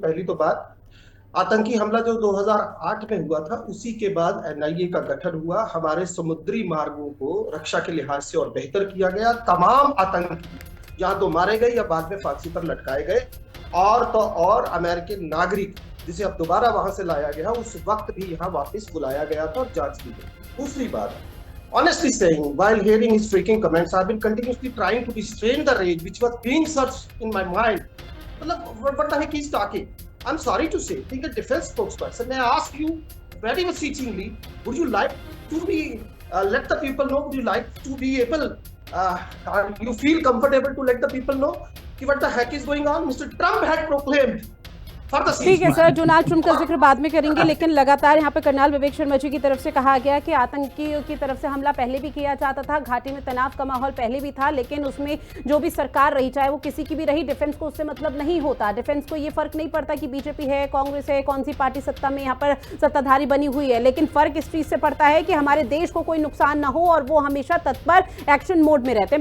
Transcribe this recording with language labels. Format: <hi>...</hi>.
<hi>पहली तो बात, आतंकी हमला जो 2008 में हुआ था, उसी के बाद NIA का गठन हुआ। हमारे समुद्री मार्गों को रक्षा के लिहाज से और बेहतर किया गया। तमाम आतंकी या तो मारे गए या बाद में फांसी पर लटकाए गए। और तो और अमेरिकन नागरिक जिसे अब दोबारा वहां से लाया गया, उस वक्त भी यहाँ वापस बुलाया गया था और जांच की गई। दूसरी बात,</hi> <en>honestly saying, while hearing his freaking comments, I've been continuously trying to restrain the rage which was being surged in my mind. What the heck he's talking? I'm sorry to say, being a defense spokesperson, I ask you very beseechingly, would you like to be let the people know? Would you like to be able? You feel comfortable to let the people know what the heck is going on? Mr. Trump had proclaimed.</en> <hi>ठीक है sir, Donald Trump का जिक्र बाद में करेंगे, लेकिन लगातार यहाँ पे कर्नल विवेक शर्मा जी की तरफ से कहा गया कि आतंकियों की तरफ से हमला पहले भी किया जाता था, घाटी में तनाव का माहौल पहले भी था, लेकिन उसमें जो भी सरकार रही, चाहे वो किसी की भी रही, डिफेंस को उससे मतलब नहीं होता। डिफेंस को ये फर्क नहीं पड़ता कि बीजेपी है, कांग्रेस है, कौन सी पार्टी सत्ता में यहाँ पर सत्ताधारी बनी हुई है, लेकिन फर्क इस चीज से पड़ता है कि हमारे देश को कोई नुकसान ना हो और वो हमेशा तत्पर एक्शन मोड में रहते हैं।</hi>